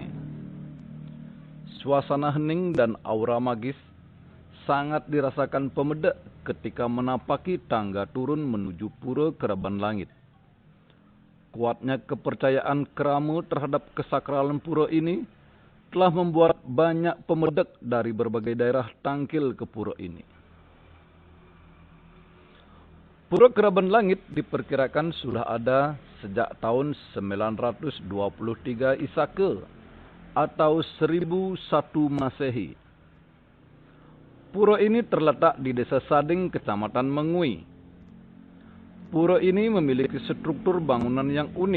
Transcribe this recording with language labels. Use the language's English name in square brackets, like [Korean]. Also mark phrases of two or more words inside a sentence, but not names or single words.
[Indonesian] Suasana hening dan aura magis sangat dirasakan pemedak ketika menapaki tangga turun menuju Pura Keraban Langit. Kuatnya kepercayaan Krama terhadap kesakralan pura ini telah membuat banyak pemedak dari berbagai daerah tangkil ke pura ini. Pura Keraban Langit diperkirakan sudah ada sejak tahun 923 Isaka atau 1001 Masehi. Pura ini terletak di Desa Sading, Kecamatan Mengui. Pura ini memiliki struktur bangunan yang unik.